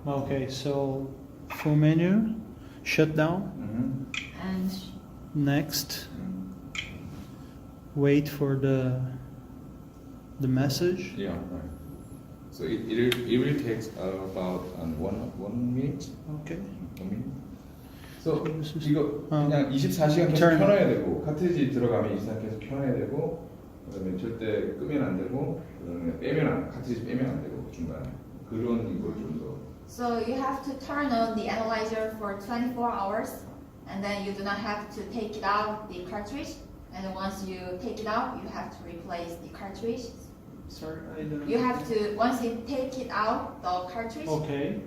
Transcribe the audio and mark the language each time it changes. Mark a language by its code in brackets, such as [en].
[en] Okay, so full menu, shut down, And next, wait for the message. Yeah, right. So it will take about 1 minute. Okay. 1 minute. So This is- [ko] 이거 그냥 24시간 계속 [en] turn. [ko] 켜놔야 되고 카트리지 들어가면 24시간 계속 켜놔야 되고 그다음에 절대 끄면 안 되고 그다음에 카트리지 빼면 안 되고 중간에 그런 걸 좀 더. [en] so you have to turn on the analyzer for 24 hours, and then you do not have to take it out the cartridge. And once you take it out, you have to replace the cartridge. Sorry, I don't. You have to, once you take it out the cartridge, Okay.